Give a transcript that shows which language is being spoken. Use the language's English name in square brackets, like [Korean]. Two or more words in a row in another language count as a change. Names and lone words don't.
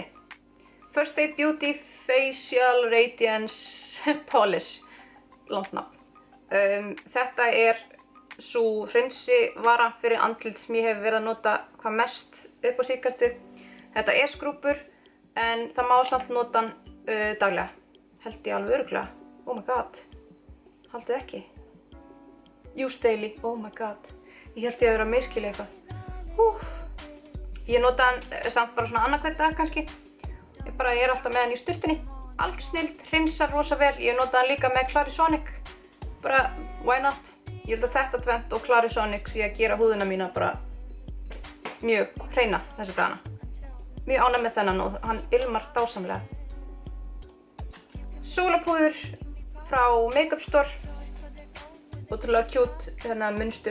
[Icelandic] First Aid Beauty Facial Radiance Polish. Langt nafn. Þetta sú hreinsivara fyrir andlit sem ég hef verið að nota hvað mest upp á síðkastið. Þetta skrúbbur en það má samt nota hann daglega. Held ég alveg örugglega. [English] Oh my god. [Icelandic] Haldið ekki. [English] Use daily. Oh my god. [Icelandic] Ég held ég að vera að miskilja eitthvað. Ég nota hann samt bara svona annað hvern dag kannski. Ég alltaf með hann í sturtunni. Algjör snilld, hreinsar rosa vel. Ég nota hann líka með Clarisonic. Bara, [English] why not? [Icelandic] Ég held að þetta tvennt og Clarisonic sé að gera húðina mína bara mjög hreina þessa dagana. Mjög ánægð með þennan og hann ilmar dásamlega. Sólapúður frá Makeup Store. Ótrúlega cute munstur.